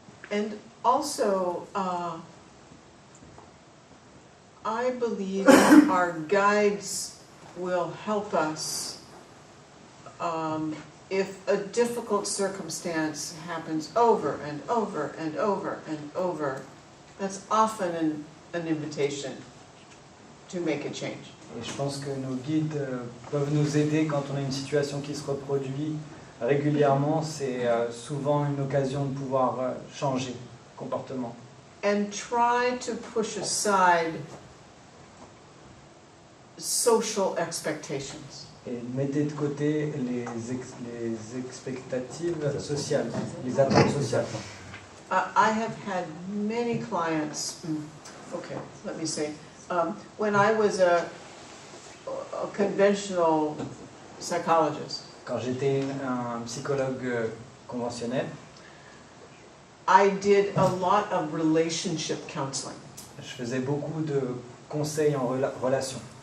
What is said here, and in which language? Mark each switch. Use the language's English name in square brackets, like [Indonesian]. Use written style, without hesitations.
[English] And also, I believe our guides will help us if a difficult circumstance happens over and over and over and over. That's often an invitation to make a change. [French] Et je pense que nos guides peuvent nous aider quand on a une situation qui se reproduit régulièrement. C'est souvent une occasion de pouvoir changer comportement. [English] And try to push aside social expectations. [French] Et mettez de côté les expectatives sociales, les attentes sociales. [English] I have had many clients, okay, let me say, when I was a conventional psychologist, [French] Quand j'étais un psychologue conventionnel, [English] I did a lot of relationship counseling. [French] je faisais beaucoup de conseils en relation.